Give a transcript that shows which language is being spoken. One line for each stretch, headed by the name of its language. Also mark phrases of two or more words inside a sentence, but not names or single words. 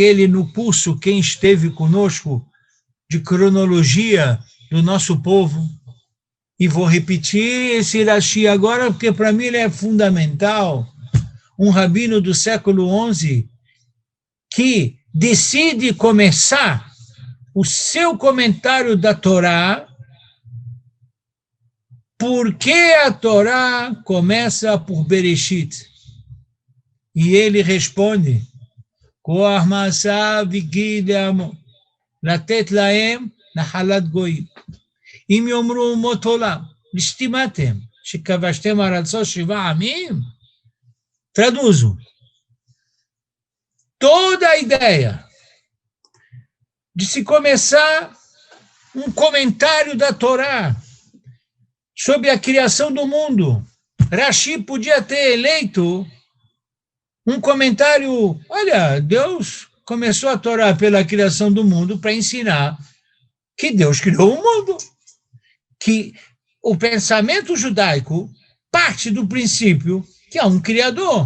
Portuguese: ele no curso, quem esteve conosco, de cronologia do nosso povo, e vou repetir esse Rashi agora, porque para mim ele é fundamental, um rabino do século XI, que decide começar o seu comentário da Torá, porque a Torá começa por Bereshit. E ele responde,
Hebrew: כח מעשיו הגיד לעמו לתת להם נחלת גוים. אם יאמרו אומות העולם ליסטים אתם שכבשתם ארצות שבעה עממים.
Portuguese: Traduzo. Toda a ideia de se começar um comentário da Torá sobre a criação do mundo. Rashi podia ter eleito um comentário, olha, Deus começou a Torá pela criação do mundo para ensinar que Deus criou o mundo, que o pensamento judaico parte do princípio que há um Criador.